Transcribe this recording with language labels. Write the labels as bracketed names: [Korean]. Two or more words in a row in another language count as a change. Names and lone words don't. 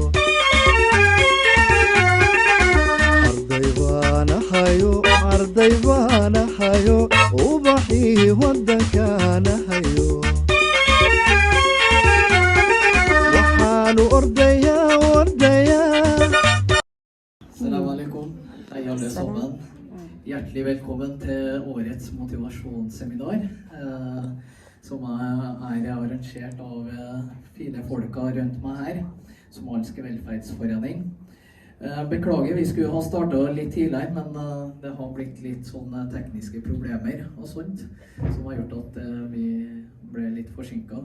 [Somali] arday baan hayo ubaxii wadankaana hayo waxaanu ordayaa [Arabic] السلام عليكم, [Norwegian] hei alle sammen. Hjertelig velkommen til årets motivasjonsseminar, som er arrangert av fine folka rundt meg her, Somaliske velferdsforening. Beklager, vi skulle ha startet litt tidligere, men det har blitt litt sånne tekniske problemer og sånt, som har gjort at vi ble litt forsinket.